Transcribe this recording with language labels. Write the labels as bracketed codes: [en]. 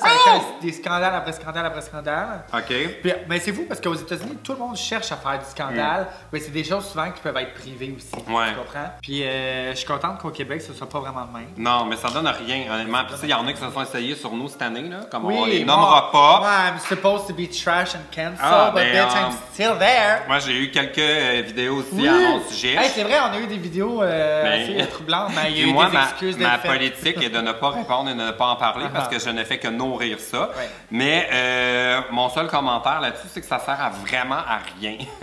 [fr] Ça a été des scandales après scandale après scandale. OK. Puis, mais c'est fou parce qu'aux États-Unis, tout le monde cherche à faire du scandale. Mais c'est des choses souvent qui peuvent être privées aussi. Ouais. Tu comprends? Puis je suis contente qu'au Québec, ce soit pas vraiment le même. Non, mais ça donne rien, honnêtement. Puis il y en a qui se sont essayés sur nous cette année, là. Comme on les nommera pas. [en] I'm supposed to be trash and cancelled, but bitch, I'm still there. [fr] Moi, j'ai eu quelques vidéos aussi à mon sujet. Hey, c'est vrai, on a eu des vidéos assez troublantes, mais il y a eu des excuses ma politique est de ne pas répondre et de ne pas en parler parce que je ne fais que nourrir ça. Ouais. Mais mon seul commentaire là-dessus, c'est que ça sert vraiment à rien.